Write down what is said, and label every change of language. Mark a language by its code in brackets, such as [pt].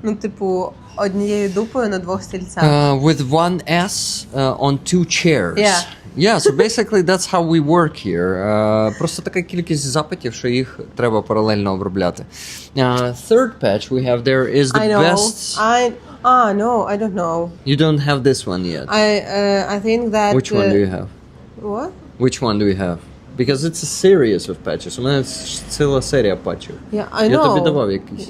[uk] Ну, типу, однією дупою на 2 стільцях. [en] With one S on 2 chairs. Yeah. Yeah, so basically that's how we work here. [uk] Просто така кількість запитів, що їх треба паралельно обробляти. [en] Third patch we have there is the best... No, I don't know. You don't have this one yet. I think that... Which one do you have? What? Which one do you have? Because it's a series of patches. [uk] У мене ціла серія патчів. [en] Yeah, I know. [uk] Я тобі давав якісь.